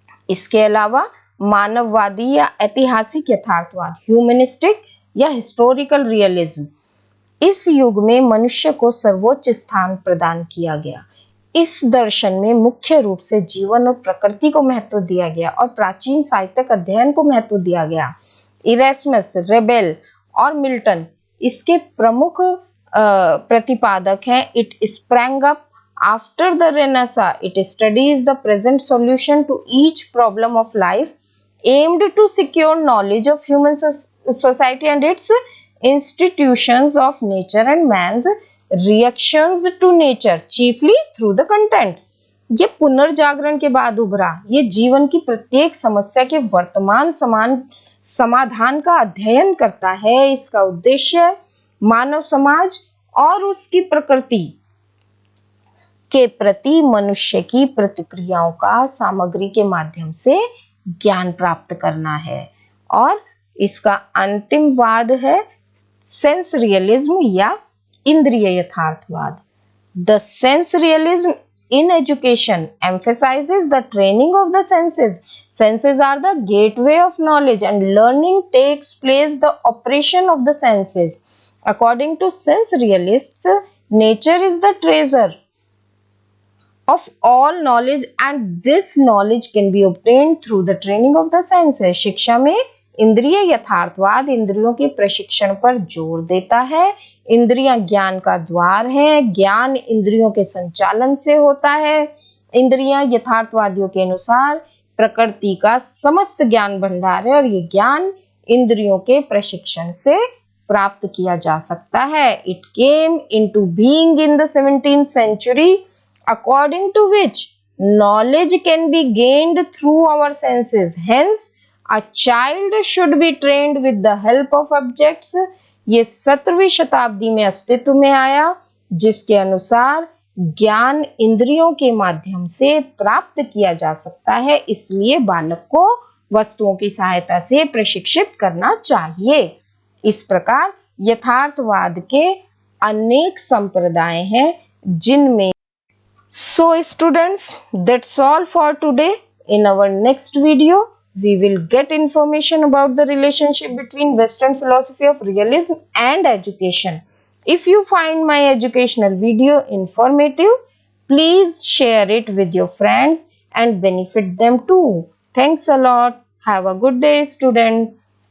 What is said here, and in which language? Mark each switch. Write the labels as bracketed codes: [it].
[hi] इसके अलावा मानववादी या ऐतिहासिक यथार्थवाद, ह्यूमनिस्टिक या हिस्टोरिकल रियलिज्म, इस युग में मनुष्य को सर्वोच्च स्थान प्रदान किया गया। इस दर्शन में मुख्य रूप से जीवन और प्रकृति को महत्व दिया गया और प्राचीन साहित्यिक अध्ययन को महत्व दिया गया। इरेस्मस, रेबेल और मिल्टन इसके प्रमुख प्रतिपादक हैं। [en] It sprang up after the renaissance, it studies the present solution to each problem of life aimed to secure knowledge of human society and its institutions, of nature and man's reactions to nature, chiefly through the content. [hi] ये पुनर्जागरण के बाद उभरा। ये जीवन की प्रत्येक समस्या के वर्तमान समाधान का अध्ययन करता है। इसका उद्देश्य मानव समाज और उसकी प्रकृति के प्रति मनुष्य की प्रतिक्रियाओं का सामग्री के माध्यम से ज्ञान प्राप्त करना है। और इसका अंतिम वाद है सेंस रियलिज्म या इंद्रिय यथार्थवाद। [en] The sense realism in education emphasizes the training of the senses. Senses are the gateway of knowledge and learning takes place the operation of the senses. According to sense realists, nature is the treasure of all knowledge and this knowledge can be obtained through the training of the senses. [hi] शिक्षा में इंद्रिय यथार्थवाद इंद्रियों के प्रशिक्षण पर जोर देता है। इंद्रियां ज्ञान का द्वार है, ज्ञान इंद्रियों के संचालन से होता है। इंद्रियां यथार्थवादियों के अनुसार प्रकृति का समस्त ज्ञान भंडार है और ये ज्ञान इंद्रियों के प्रशिक्षण से प्राप्त किया जा सकता है। [en] It came into being in द 17th century according to which knowledge can be gained through our senses. Hence, a child should be trained with the help of objects. [hi] ये 17वीं शताब्दी में अस्तित्व में आया जिसके अनुसार ज्ञान इंद्रियों के माध्यम से प्राप्त किया जा सकता है, इसलिए बालक को वस्तुओं की सहायता से प्रशिक्षित करना चाहिए। इस प्रकार यथार्थवाद के अनेक संप्रदाय हैं जिनमें [en] So students, that's all for today. In our next video, we will get information about the relationship between Western philosophy of realism and education. If you find my educational video informative, please share it with your friends and benefit them too. Thanks a lot. Have a good day, students.